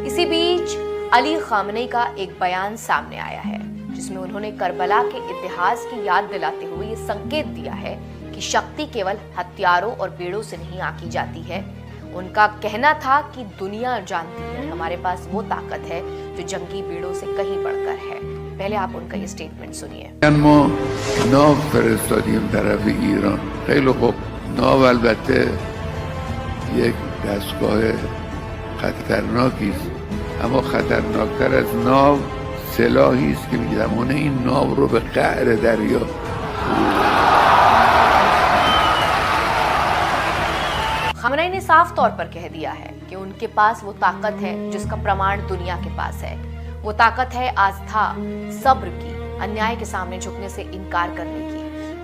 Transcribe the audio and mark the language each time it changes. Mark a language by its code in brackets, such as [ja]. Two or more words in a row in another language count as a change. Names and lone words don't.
[hi] इसी बीच अली खामनेई का एक बयान सामने आया है, जिसमें उन्होंने करबला के इतिहास की याद दिलाते हुए ये संकेत दिया है कि शक्ति केवल हथियारों और बेड़ों से नहीं आंकी जाती है। उनका कहना था कि दुनिया जानती है हमारे पास वो ताकत है जो जंगी बेड़ों से कहीं बढ़कर है। पहले आप उनका ये स्टेटमेंट सुनिए। [fa] ناو فرستادیم طرف ایران. خیلی خوب. ناو البته یک دستگاه خطرناکی است، اما خطرناکتر از ناو سلاحی است که می‌تواند این ناو رو به قعر دریا [hi] खामनेई ने साफ तौर पर कह दिया है कि उनके पास वो ताकत है जिसका प्रमाण दुनिया के पास है। वो ताकत है आस्था, सब्र की, अन्याय के सामने झुकने से इनकार करने की।